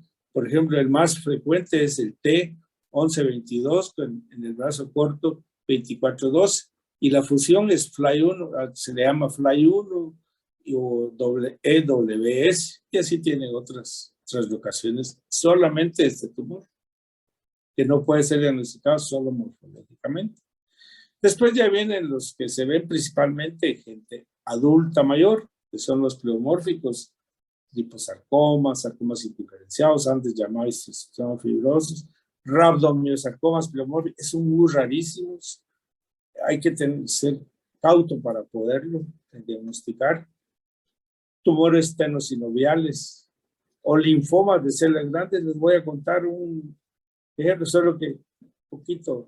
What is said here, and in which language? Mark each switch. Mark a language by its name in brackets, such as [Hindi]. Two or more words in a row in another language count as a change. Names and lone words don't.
[Spanish] Por ejemplo, el más frecuente es el T1122 en el brazo corto 2412, y la fusión es FLY1, se le llama FLY1 o EWS, y así tienen otras translocaciones solamente este tumor, que no puede ser diagnosticado solo morfológicamente. Después ya vienen los que se ven principalmente en gente adulta mayor, que son los pleomórficos, liposarcomas, sarcomas indiferenciados, antes llamados histocitos fibrosos, rhabdomyosarcomas pleomórficos, son muy rarísimos, hay que ser cauto para poderlo diagnosticar. Tumores tenosinoviales o linfomas de células grandes. Les voy a contar un ejemplo, solo que un poquito.